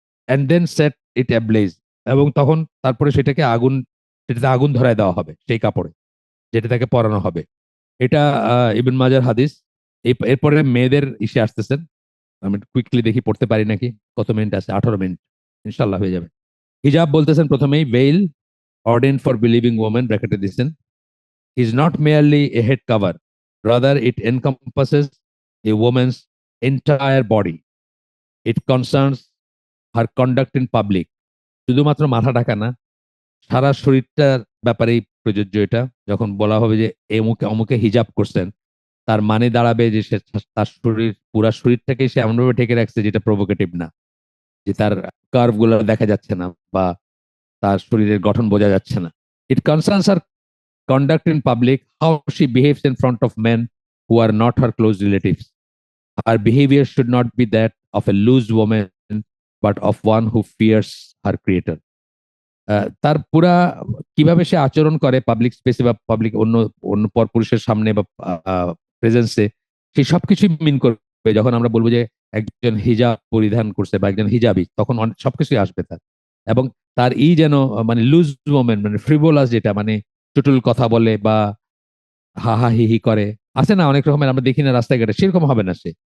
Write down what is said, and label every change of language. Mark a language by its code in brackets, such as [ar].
[en] and then set it ablaze, [bn] এবং তখন তারপরে সেটাকে আগুন, সেটাতে আগুন ধরায় দেওয়া হবে সেই কাপড়ে যেটা তাকে পরানো হবে। এটা ইবন মাজার হাদিস। এরপরে মেয়েদের ইসে আসতেছেন, আমি কুইকলি দেখি পড়তে পারি নাকি, কত মিনিট আছে, 18 মিনিট, ইনশাল্লাহ হয়ে যাবে। হিজাব বলতেছেন প্রথমেই, [en] veil ordained for believing women, [bn] ব্র্যাকেটে দিচ্ছেন, [en] is not merely a head cover, rather it encompasses a woman's entire body. It concerns her conduct in public. [bn] শুধুমাত্র মাথা ঢাকা না, সারা শরীরটার ব্যাপারেই প্রযোজ্য এটা। যখন বলা হবে যে এমুকে অমুকে হিজাব করছেন, তার মানে দাঁড়াবে যে সে তার শরীর, পুরা শরীরটাকে সে এমনভাবে ঢেকে রাখছে যেটা প্রভোকেটিভ না, যে তার কার্ভ গুলো দেখা যাচ্ছে না বা তার শরীরের গঠন বোঝা যাচ্ছে না। [en] It concerns her conduct in public, how she behaves in front of men who are not her close relatives. Her behavior should not be that of a loose woman, but of one who fears her creator. [bn] তার পুরা কিভাবে সে আচরণ করে public স্পেসে বা public অন্য অন্য পরপুরুষের সামনে বা প্রেজেন্সে, সেই সবকিছুই মিন করবে। যখন আমরা বলবো যে একজন হিজাব পরিধান করছে বা একজন হিজাবি, তখন সবকিছুই আসবে তার। এবং তার যেন মানে লুজ মোমেন্ট, মানে ফ্রিভোলাস, যেটা মানে টুটুল কথা বলে বা হা হা হি হি করে, আছে না অনেক রকমের, আমরা দেখি না রাস্তাঘাটে, সেরকম হবে না সে।